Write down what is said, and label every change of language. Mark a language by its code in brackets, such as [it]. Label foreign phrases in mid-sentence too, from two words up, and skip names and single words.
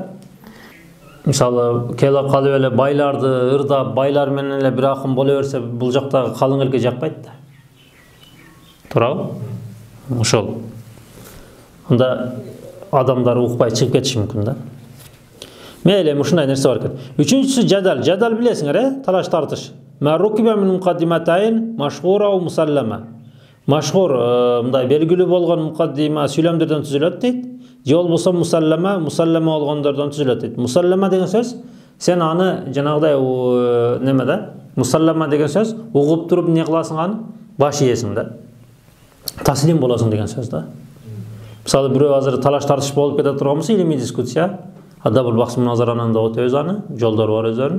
[ky] Мисалы, келип калып эле байларды ырдап, байлар менен эле бир акын боло берсе, бул жактагы калың элге жакпайт да. Туурабы? Ошол. Анда адамдар укпай чыгып кетиши мүмкүн да. Мейли, ушундай нерсе бар экен. Үчүнчүсү жадал. Жадал билесиңер, талаш тартыш. [ar] مركبة من مقدمتين مشهورة ومسلمة. [ky] Машхур, мындай белгилүү болгон муқаддима сүйлөмдөрдөн түзүлөт дейт. Же болбосо мусаллама болгондордон түзүлөт дейт. Мусаллама деген сөз сен аны жанагыдай неме да? Мусаллама деген сөз угуп туруп эмне кыласың аны? Баш ийесиң да. Таслим болосуң деген сөз да. Мисалы бирөө азыр талаш тартыш болуп кете турган болсо, илимий дискуссия, ада бул баксы муназаранын да өтөбүз аны, жолдору бар өздөрүнүн.